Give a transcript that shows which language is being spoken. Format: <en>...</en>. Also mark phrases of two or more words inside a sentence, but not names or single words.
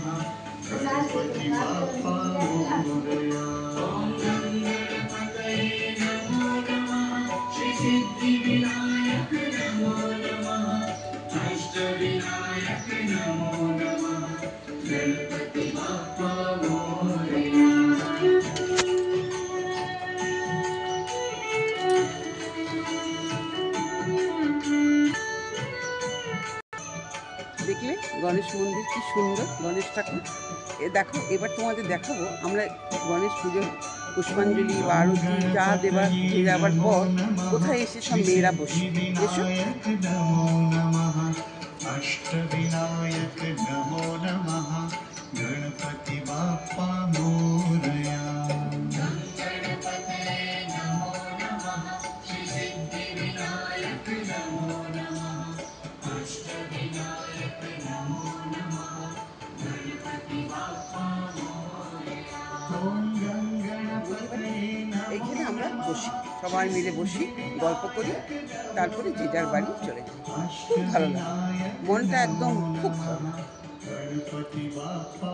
<mr>गणपति बाप्पा मोरया।</mr> <sa>गणपतये नमो नमः। श्री सिद्धिविनायक नमो नमः। अष्टविनायक नमो नमः।</sa> <mr>गणपति बाप्पा मोरया।</mr> <bn>দেখলে গণেশ মন্দির কি সুন্দর, গণেশ ঠাকুর। দেখো এবার তোমাদের দেখাবো আমরা গণেশ পুজোর পুষ্পাঞ্জলি বা আরতি যা দিয়ে যাবার পর কোথায় এসে সব মেয়েরা বসে। এসো।</bn> <sa>नमो नमः। अष्टविनायक नमो नमः।</sa> <mr>गणपति बाप्पा मोरया।</mr> <sa>गणपतये नमो नमः। श्री सिद्धिविनायक नमो नमः। अष्टविनायक नमो नमः।</sa> <mr>गणपति बाप्पा मोरया।</mr> <sa>ॐ गणपतये नमो</sa> <bn>এখানে আমরা বসি, সবাই মিলে বসি, গল্প করি, তারপরে যে যার বাড়ি চলে যাই। খুব ভালো লাগে, মনটা একদম খুব ভালো লাগে।</bn> <mr>गणपति बाप्पा</mr>